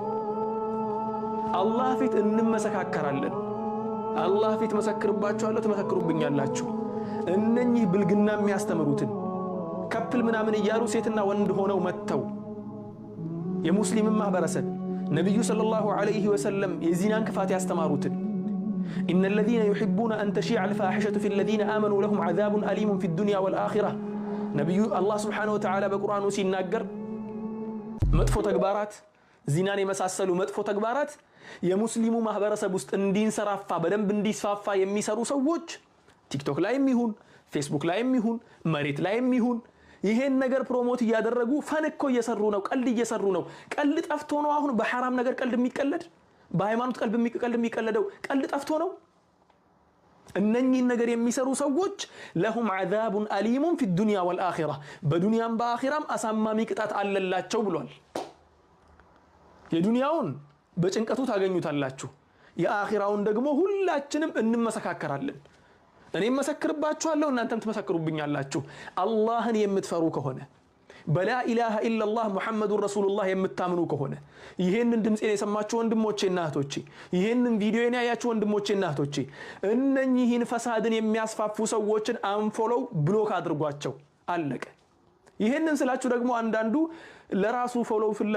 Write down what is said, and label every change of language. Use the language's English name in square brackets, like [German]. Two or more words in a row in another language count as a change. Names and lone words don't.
[Amharic] አላህ ፊት እንመሰካከራለን። አላህ ፊት መሰክርባችኋለሁ፣ ተመሰክሩብኛላችሁ። እነኚህ ብልግና የሚያስተምሩትን ከፕል ምናምን እያሉ ሴትና ወንድ ሆነው መተው የሙስሊም ማህበረሰብ ነብዩ [Arabic] صلى الله عليه ወሰለም [Amharic] የዚናን ክፋት ያስተማሩትን [Arabic] إن الذين يحبون أن تشيع الفاحشة في الذين آمنوا لهم عذاب أليم في الدنيا والآخرة نبي الله سبحانه وتعالى بقرآن [Amharic] ሲናገር መጥፎ ተግባራት ዚናን የመሳሰሉ መጥፎ ተግባራት የሙስሊሙ ማህበረሰብ ውስጥ እንዲንሰራፋ በደንብ እንዲስፋፋ የሚሰሩ ሰዎች ቲክቶክ ላይም ይሁን ፌስቡክ ላይም ይሁን መሬት ላይም ይሁን ይሄን ነገር ፕሮሞት እያደረጉ ፈን እኮ እየሰሩ ነው፣ ቀልድ እየሰሩ ነው። ቀልድ ጠፍቶ ነው አሁን በሐራም ነገር ቀልድ የሚቀለድ? በሃይማኖት ቀልድ የሚቀለደው ቀልድ ጠፍቶ ነው? እነኚህን ነገር የሚሰሩ ሰዎች [Arabic] لهم عذاب أليم في الدنيا والآخرة [Amharic] በዱንያም በአኺራም አሳማሚ ቅጣት አለላቸው ብሏል። የዱንያውን በጭንቀቱ ታገኙታላችሁ፣ የአኺራውን ደግሞ ሁላችንም እንመሰካከራለን። እኔም መሰክርባችኋለሁ፣ እናንተም ትመሰክሩብኛላችሁ። አላህን የምትፈሩ ከሆነ በላ [Arabic] إله إلا الله محمد رسول الله [Amharic] የምታምኑ ከሆነ ይሄንን ድምጼን የሰማችሁ ወንድሞቼና እህቶቼ፣ ይሄንን ቪዲዮን ያያችሁ ወንድሞቼና እህቶቼ እነኚህን ፈሳድን የሚያስፋፉ ሰዎችን [English] unfollow block [Amharic] አድርጓቸው። አለቀ። ይሄንን ስላችሁ ደግሞ አንዳንዱ ለራሱ ፎሎው